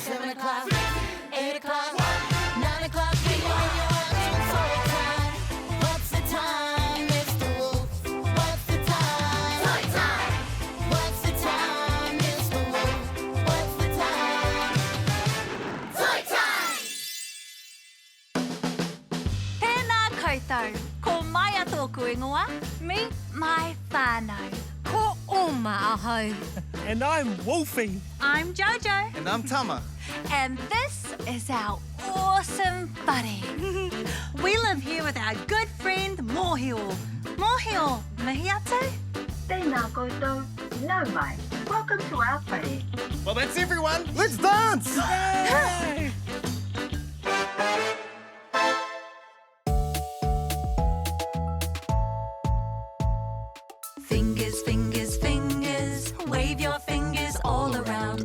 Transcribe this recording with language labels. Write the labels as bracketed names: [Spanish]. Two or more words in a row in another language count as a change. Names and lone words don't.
[English] 7 o'clock, 8 o'clock, 9 o'clock. It's toy time. What's the time, Mr. Wolf? What's the time? Toy time. What's the time, Mr. Wolf? What's the time? Toy time. [Māori] Tēnā koutou. Ko mai tōku ingoa. [English] Meet my whānau. [Māori] Ko oma ahau. [English] And I'm Wolfie. I'm Jojo. And I'm Tama. And this is our awesome buddy. We live here with our good friend Mōhio. [Māori] Mōhio, mihi atu? Tēnā koutou, nau mai. [English] Welcome to our party. Well, that's everyone. Let's dance! Yay! Fingers, fingers, fingers, wave your fingers all around.